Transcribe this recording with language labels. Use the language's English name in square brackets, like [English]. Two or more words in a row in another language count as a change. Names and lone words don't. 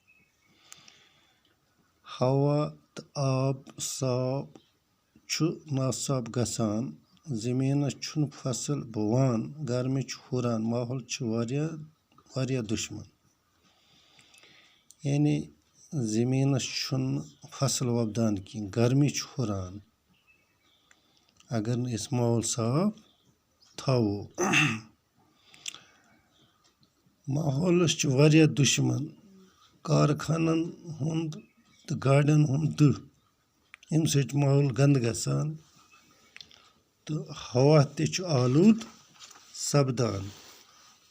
[Kashmiri] हवा तो आब साफ नासाब गसान। जमीनस छुन फसल बवान। गर्मी हुरान। माहौल वारिया दुश्मन यानी जमीनस छुन फसल वपदान की गर्मी हुरान अगर न इस माहौल साफ थाओ। माहौलस वारिया दुश्मन कारखानन हुंद तो गाड़ियन हुंद दुह। अमि सत्य माहौल गंद गसान तो हवा ते आलूद सपदान।